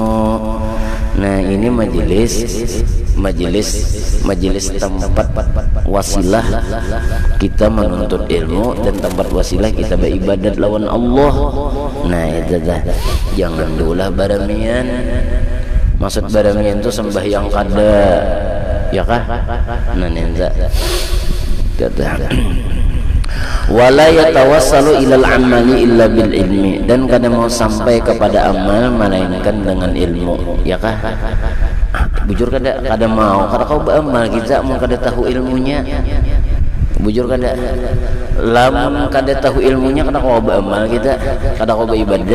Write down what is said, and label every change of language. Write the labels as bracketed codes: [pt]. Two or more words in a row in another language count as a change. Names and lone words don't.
[bjn] Nah ini majelis tempat wasilah kita menuntut ilmu dan tempat wasilah kita beribadat lawan Allah. Nah itu dah, jangan diulah baramian. Maksud baramian itu sembahyang kada ya kah? Nah nenza [ar] ولا يتوصل إلى العمل إلا بالعلم, [bjn] dan kada mau sampai kepada amal melainkan dengan ilmu ya kah? Bujur kada mau, kada kau beramal kita mau kada tahu ilmunya. Bujur kada, lamun kada tahu ilmunya kada kau beramal kita, kada kau beribadat.